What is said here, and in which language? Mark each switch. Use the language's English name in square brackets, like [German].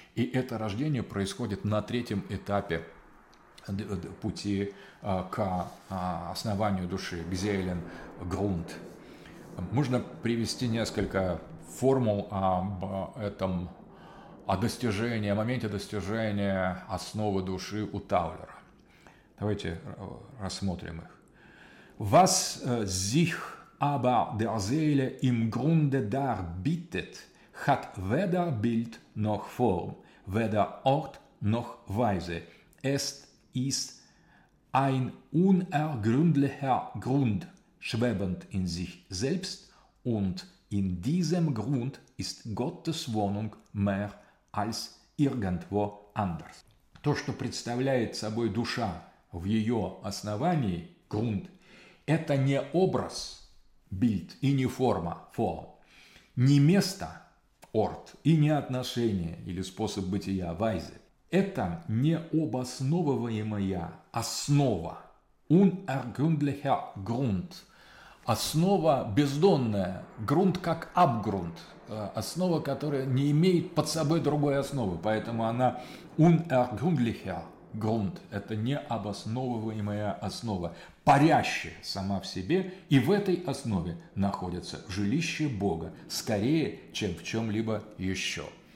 [Russian] И это рождение происходит на третьем этапе пути к основанию души, к Seelen Grund. Можно привести несколько формул об этом, о достижении, о моменте достижения основы души у Таулера. Давайте рассмотрим их. [German] Was sich aber der Seele im Grunde darbietet, hat weder Bild noch Form, weder Ort noch Weise, ist ist ein unergründlicher Grund, schwebend in sich selbst, und in diesem Grund ist Gottes Wohnung mehr als irgendwo anders. [Russian] То, что представляет собой душа в ее основании, Grund, это не образ, Bild, и не форма, Form, не место, Ort, и не отношение или способ бытия, Weise. Это необосновываемая основа, [German] unergründlicher Grund, [Russian] основа бездонная, Grund как Abgrund, основа, которая не имеет под собой другой основы, поэтому она unergründlicher Grund, это необосновываемая основа, парящая сама в себе, и в этой основе находится жилище Бога, скорее, чем в чем-либо еще.